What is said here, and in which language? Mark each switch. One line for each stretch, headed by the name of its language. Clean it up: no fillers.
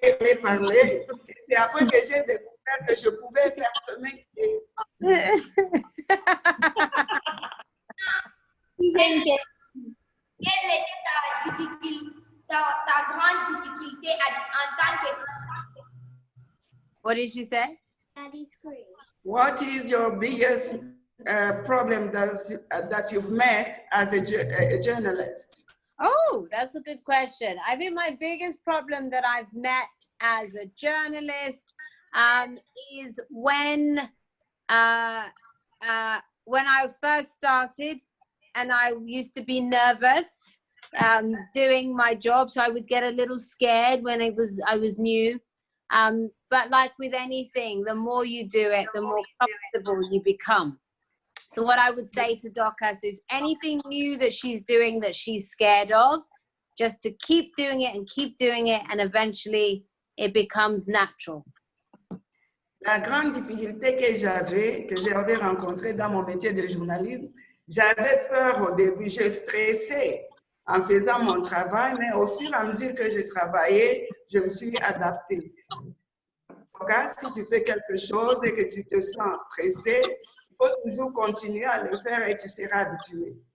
French: Et c'est après que j'ai découvert que je pouvais faire ce métier. Quelle était ta grande difficulté en tant que femme?
English: What did she say? What is your biggest problem that you've met as a journalist? Oh, that's a good question. I think my biggest problem that I've met as a journalist is when I first started, and I used to be nervous doing my job, so I would get a little scared when I was new. But like with anything, the more you do it, the more comfortable you become. So what I would say to Dorcas is anything new that she's doing that she's scared of, just to keep doing it, and eventually it becomes natural.
French: La grande difficulté que j'avais rencontrée dans mon métier de journalisme, j'avais peur au début, je stressais en faisant mon travail, mais au fur et à mesure que je travaillais, je me suis adaptée. Donc, si tu fais quelque chose et que tu te sens stressé, il faut toujours continuer à le faire et tu seras habitué.